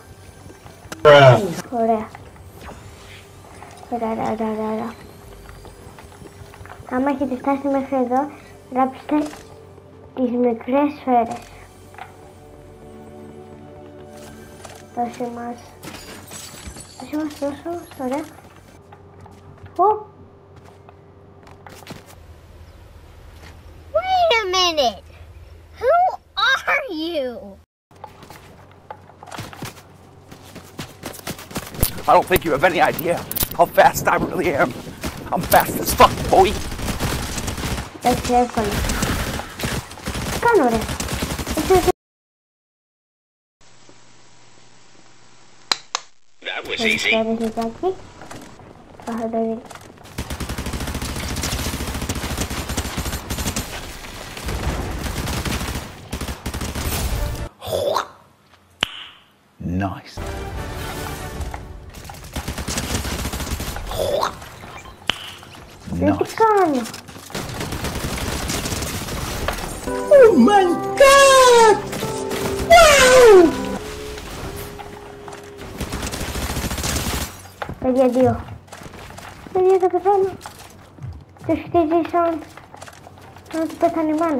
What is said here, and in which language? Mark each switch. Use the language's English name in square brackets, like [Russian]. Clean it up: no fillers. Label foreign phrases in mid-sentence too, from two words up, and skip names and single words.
[Greek] Ωραία. Ωραία. Άμα έχετε φτάσει μέχρι εδώ, γράψτε τις μικρές σφαίρες. Δώσε μας. Ωραία. [English] Wait a minute! Who are you? I don't think you have any idea how fast I really am. I'm fast as fuck, boy. [Greek] Εντάξει, εύκολο. Κάνω, ρε. [English] That was easy. [Greek] Θα το δει. [English] Nice. [Greek] Δεν τι κάνω. [English] Oh my god! Wow! [Greek] Παιδιά, δύο. Παιδιά, θα πεθάνω. Τους χτίζει σαν να του πέθανε η μάνα.